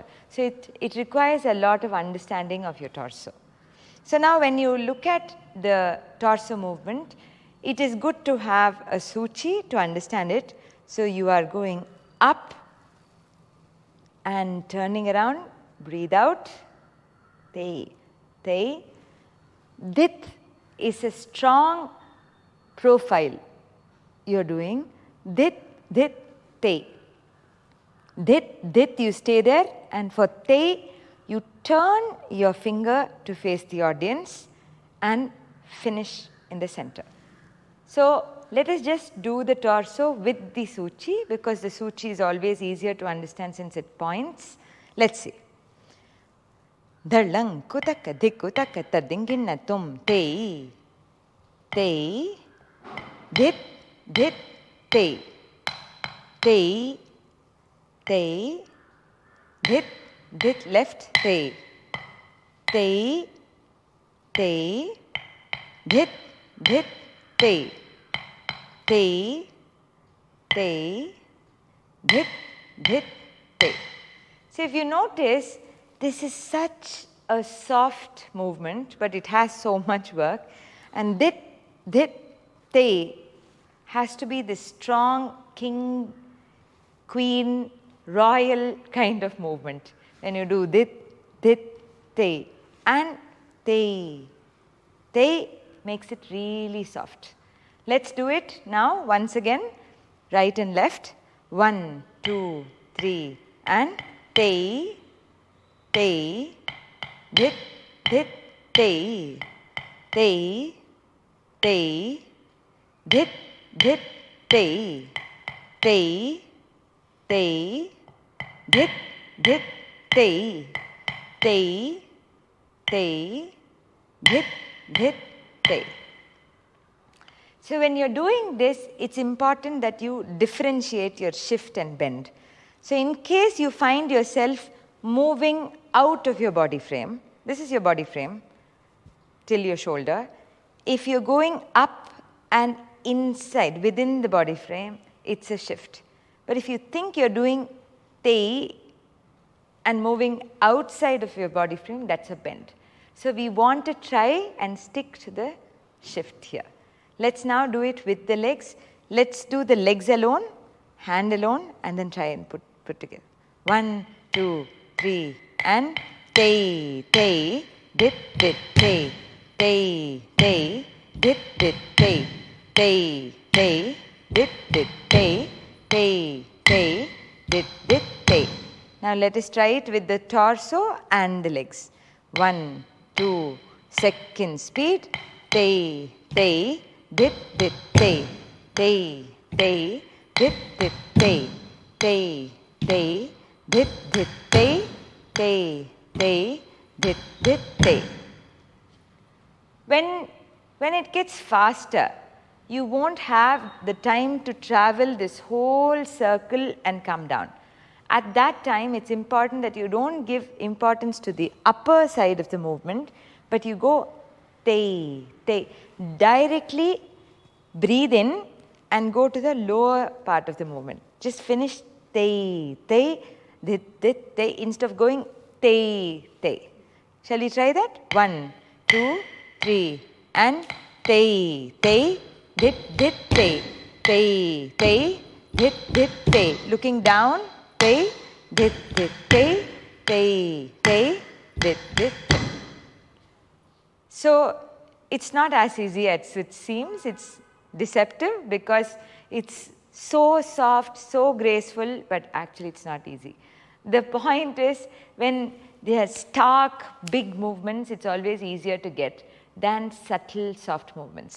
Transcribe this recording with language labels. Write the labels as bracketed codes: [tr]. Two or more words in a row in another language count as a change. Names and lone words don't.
[en] So it requires a lot of understanding of your torso. So now when you look at the torso movement, it is good to have a suchi to understand it. So you are going up and turning around, breathe out, te. Dit is a strong profile you're doing. Dit, te. Dit, you stay there, and for te, you turn your finger to face the audience and finish in the center. So let us just do the torso with the suchi, because the suchi is always easier to understand since it points. Let's see. Dalang kutaka dikutaka tadingina tum te, dit, te, dit, left, te, dit, te, dit, te. So if you notice, this is such a soft movement, but it has so much work. And dit, te has to be this strong king, queen, royal kind of movement. When you do dit, te, and te makes it really soft. Let's do it now once again, right and left. 1, 2, 3, and te, dit, te, dit, te, te, te, dhit, dhit, te, te, te, dhit, dhit, te. So when you're doing this, it's important that you differentiate your shift and bend. So in case you find yourself moving out of your body frame, this is your body frame till your shoulder. If you're going up and inside, within the body frame, it's a shift. But if you think you're doing te and moving outside of your body frame, that's a bend. So we want to try and stick to the shift here. Let's now do it with the legs. Let's do the legs alone, hand alone, and then try and put together. 1, 2, 3, and te, te, dit, dit, te, te, te, dit, dit, te, te, te, dit, dit, te, te, te, dit, dit, te. Now let us try it with the torso and the legs. 1, 2, second speed, te, te, dit, dit, te, te, te, dit, dit, te, te, te, dit, dit, te, te, te, dit, dit, te. When it gets faster, you won't have the time to travel this whole circle and come down. At that time, it's important that you don't give importance to the upper side of the movement, but you go te, te. Directly breathe in and go to the lower part of the movement. Just finish te, te, dit, dit, te, instead of going te, te. Shall we try that? 1, 2, 3, and te, te, dit, dit, te, te, te, dit, dit, te. Looking down, te, dit, dit, te, te, te, dit, dit, te. So it's not as easy as it seems. It's deceptive because it's so soft, so graceful, but actually it's not easy. The point is, when they are stark, big movements, it's always easier to get than subtle, soft movements.